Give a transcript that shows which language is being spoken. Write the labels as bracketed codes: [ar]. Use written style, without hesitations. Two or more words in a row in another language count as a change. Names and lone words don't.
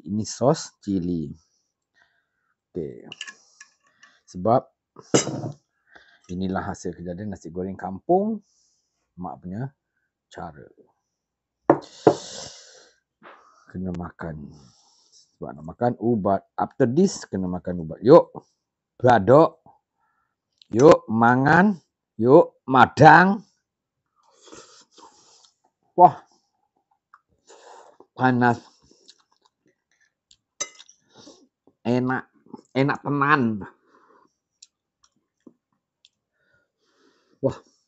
[ms] Ini sos cili. Okay. Sebab inilah hasil kejadian nasi goreng kampung. Mak punya cara. Kena makan. Sebab nak makan ubat. [en] After this, [ms] kena makan ubat. Yuk. Beraduk. [jv] Yuk mangan, yuk madang. Wah, panas. Enak, enak tenan. Wah.